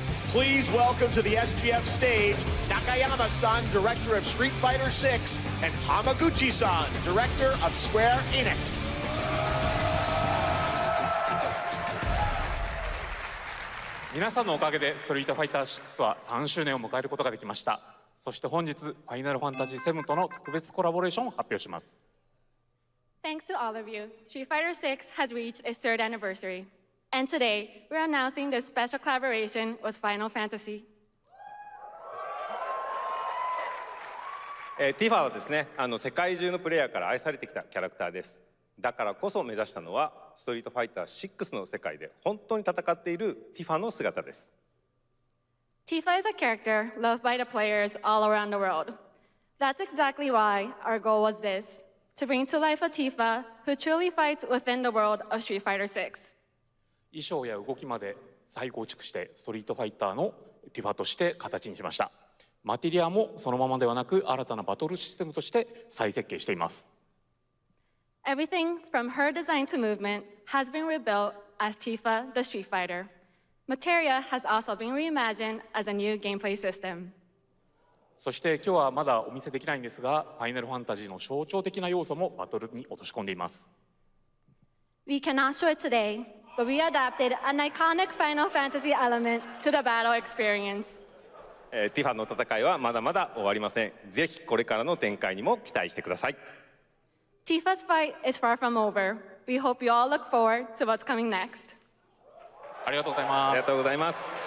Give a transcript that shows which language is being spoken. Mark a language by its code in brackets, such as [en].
[en] Please welcome to the SGF stage, Nakayama-san, director of Street Fighter VI, and Hamaguchi-san, director of Square Enix. [ja] 皆さんのおかげでストリートファイター6は3周年を迎えることができました。そして本日、ファイナルファンタジー7との特別コラボレーションを発表します。 [en] Thanks to all of you, Street Fighter VI has reached its 3rd anniversary. And today, we're announcing this special collaboration with Final Fantasy. [ja] Tifa はですね、世界中のプレイヤーから愛されてきたキャラクターです。だからこそ目指したのは、ストリートファイター6の世界で本当に戦っているティファの姿です。 [en] Tifa is a character loved by the players all around the world. That's exactly why our goal was this, to bring to life a Tifa who truly fights within the world of Street Fighter VI. [ja] 衣装や動きまで再構築してストリートファイターのティファとして形にしました。マテリアもそのままではなく新たなバトルシステムとして再設計しています。 [en] Everything from her design to movement has been rebuilt as Tifa the Street Fighter. Materia has also been reimagined as a new gameplay system. [ja] そして今日はまだお見せできないんですが、ファイナルファンタジーの象徴的な要素もバトルに落とし込んでいます。 [en] We cannot show it today, but we adapted an iconic Final Fantasy element to the battle experience. [ja] ティファの戦いはまだまだ終わりません。ぜひこれからの展開にも期待してください。 [en] Tifa's fight is far from over. We hope you all look forward to what's coming next. [ja] ありがとうございます。ありがとうございます。